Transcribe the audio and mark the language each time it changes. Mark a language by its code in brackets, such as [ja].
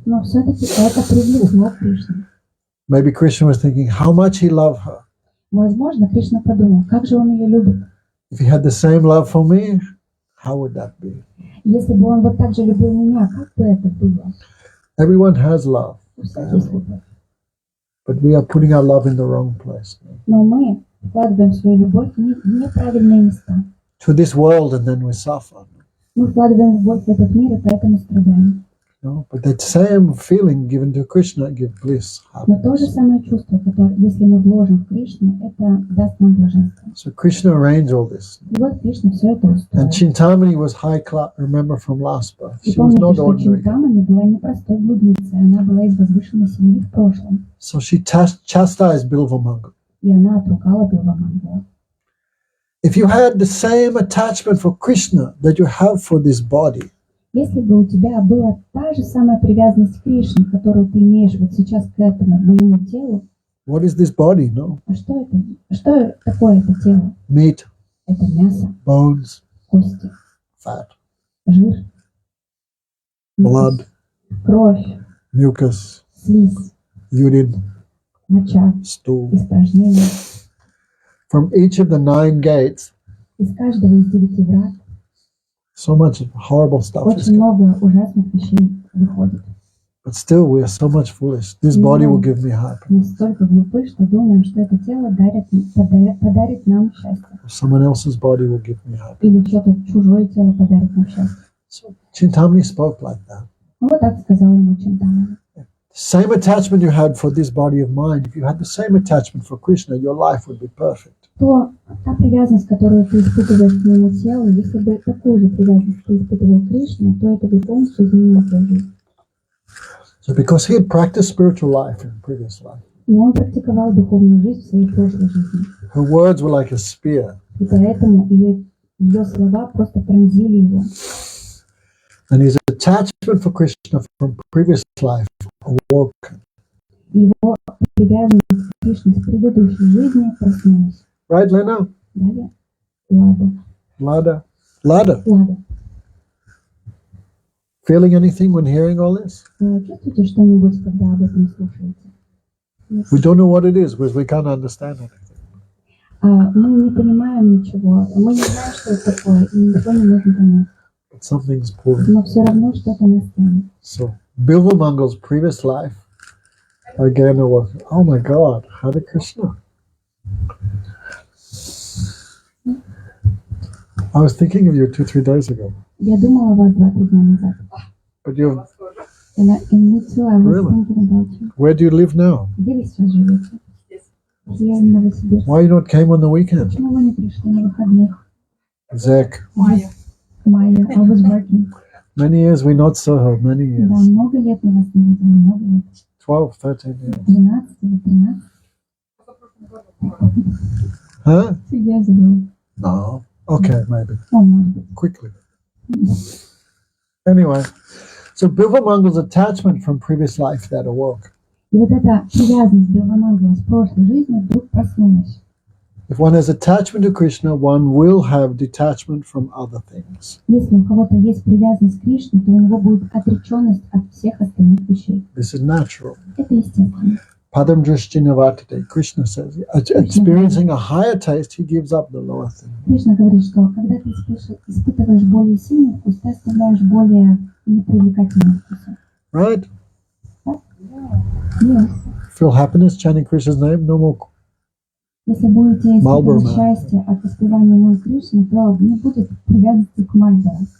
[ru] Но все-таки это привлекло Кришну. [en] Maybe Krishna was thinking how much he loved her. [ru] Возможно, Кришна подумал, как же он ее любит. [en] If he had the same love for me, how would that be? [ru] Если бы он вот так же любил меня, как бы это было? [en] Everyone has love, [ru] У всех есть любовь. [en] but we are putting our love in the wrong place. [ru] Но мы вкладываем свою любовь в неправильные места. [en] To this world, and then we suffer. [ru] Мы вкладываем любовь в этот мир, и поэтому страдаем. [en] No? But that same feeling given to Krishna gives bliss, [ru] Но то же [en] happiness. [ru] самое чувство, которое, если мы вложим в Кришну, это даст нам блаженство. [en] So Krishna arranged all this. [ru] И вот Кришна все это устроил. [en] And Chintamani was high class, remember from last birth. [ru] И [en] She was [ru] помните, [en] not [ru] что [en] ordinary. [ru] Чинтамани была не простой блудницей, она была из возвышенной семьи в прошлом. [en] So she chastised Bilvamangal. [ru] И она отругала Билвамангала. [en] If you had the same attachment for Krishna that you have for this body, [ru] Если бы у тебя была та же самая привязанность к Кришне, которую ты имеешь вот сейчас к этому моему телу, [en] what is this body? No, [ru] а что это? Что такое это тело? [en] meat, [ru] Это мясо, [en] bones, [ru] кости, [en] fat, [ru] жир, [en] blood, [ru] кровь, [en] mucus, [ru] слизь, [en] urine, [ru] моча, [en] stool. [ru] испражнения. [en] From each of the 9 gates, [ru] Из каждого из 9 врат [en] so much horrible stuff is [ru] очень много ужасных вещей выходит. [en] but still we are so much foolish. This body will give me happiness. [ru] Мы столько глупы, что думаем, что это тело подарит нам счастье. [en] Someone else's body will give me happiness. [ru] Или что-то чужое тело подарит нам счастье. [en] So Chintamani spoke like that. [ru] Ну, вот так сказал ему Чинтамани. [en] Same attachment you had for this body of mine, if you had the same attachment for Krishna, your life would be perfect. [ru] Та привязанность, которую ты испытываешь к моему телу, если бы такую же привязанность ты испытывал к Кришне, то это бы полностью изменило твою жизнь. [en] So because he had practiced spiritual life in previous life, [ru] Но он практиковал духовную жизнь в своей прошлой жизни. [en] her words were like a spear. [ru] И поэтому ее слова просто пронзили его. [en] And his attachment for Krishna from previous life awoke. [ru] Его привязанность к Кришне с предыдущей жизни проснулась. [en] Right, Lena? [ru] Далее. Лада. [en] Lada. [ru] Лада. [en] Feeling anything when hearing all this? [ru] Чувствуете что-нибудь, когда об этом слушаете? [en] We don't know what it is because we can't understand it. [ru] Мы не понимаем ничего. Мы не знаем, что это такое, и ничего не можем понять. [en] But something's pulling. [ru] Но все равно что-то нас тянет. [en] So Bilvamangal's previous life again awoke. Oh my God, Hare Krishna. I was thinking of you 2-3 days ago. [ru] Я думала о вас 2-3 дня назад. [en] But you, And me too, I was Really? thinking about you. where do you live now? [ru] Где вы сейчас живете? Я в Новосибирске. [en] Why you not came on the weekend? [ru] Почему вы не пришли на выходных? [en] Zach, [ru] Майя. [en] Майя, I was working. many years we not saw her, many [ru] Да, [en] years. [ru] много лет мы вас не видели, много лет. [en] 12, 13 years. [ru] 12 или 13. [en] Huh? 2 years ago. No. Okay, maybe. [ru] Может быть. [en] Quickly. Anyway, so Bilvamangal's attachment from previous life that awoke. [ru] И вот эта привязанность Билвамангала с прошлой жизни вдруг проснулась. [en] If one has attachment to Krishna, one will have detachment from other things. [ru] Если у кого-то есть привязанность к Кришне, то у него будет отреченность от всех остальных вещей. [en] This is natural. [ru] Это естественно. [en] Padam Drishtinavate, Krishna says, experiencing a higher taste, he gives up the lower thing. [ru] Кришна говорит, что когда ты испытываешь более сильный вкус, ты оставляешь более непривлекательный вкус. [en] Right? Yes. Feel happiness chanting Krishna's name, no more. [ru] Если будете испытывать счастье от воспевания имен Кришны, то не будет привязанности к Мальборо.